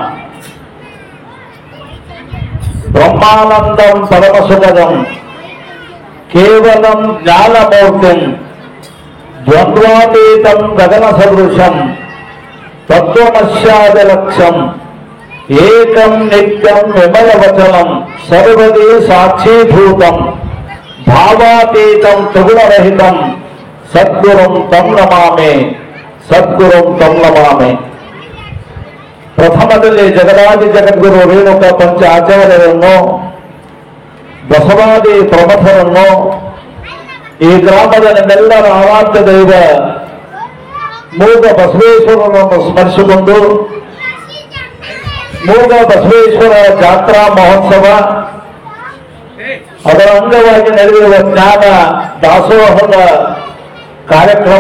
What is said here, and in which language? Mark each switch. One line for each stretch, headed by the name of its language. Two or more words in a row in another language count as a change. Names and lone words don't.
Sanskrit: ಬ್ರಹ್ಮಾನಂದಂ ಪರಮಸುಖದಂ ಕೇವಲಂ ಜ್ಞಾನಮೂರ್ತಿಂ ದ್ವಂದ್ವಾತೀತಂ ಗಗನ ಸದೃಶಂ ತತ್ವಮಸ್ಯಾದಿಲಕ್ಷ್ಯಂ ಏಕಂ ನಿತ್ಯಂ ವಿಮಲವಚನಂ ಸರ್ವದೇ ಸಾಕ್ಷೀಭೂತಂ ಭಾವಾತೀತಂ ತ್ರಿಗುಣರಹಿತಂ ಸದ್ಗುರುಂ ತಂ ನಮಾಮಿ. ಸದ್ಗುರುಂ ತಂ ನಮಾಮಿ.
Kannada: ಪ್ರಥಮದಲ್ಲಿ ಜಗದಾದಿ ಜಗದ್ಗುರು ರೇಣುಕ ಪಂಚ ಆಚಾರ್ಯರನ್ನು, ಬಸವಾದಿ ಪ್ರಮಥರನ್ನು, ಈ ಗ್ರಾಮದ ನಮ್ಮೆಲ್ಲರ ಆರಾಧ್ಯ ದೈವ ಮೂಗ ಬಸವೇಶ್ವರರನ್ನು ಸ್ಮರಿಸಿಕೊಂಡು ಮೂಗ ಬಸವೇಶ್ವರ ಜಾತ್ರಾ ಮಹೋತ್ಸವ ಅದರ ಅಂಗವಾಗಿ ನಡೆದಿರುವ ಜ್ಞಾನ ದಾಸೋಹದ ಕಾರ್ಯಕ್ರಮ,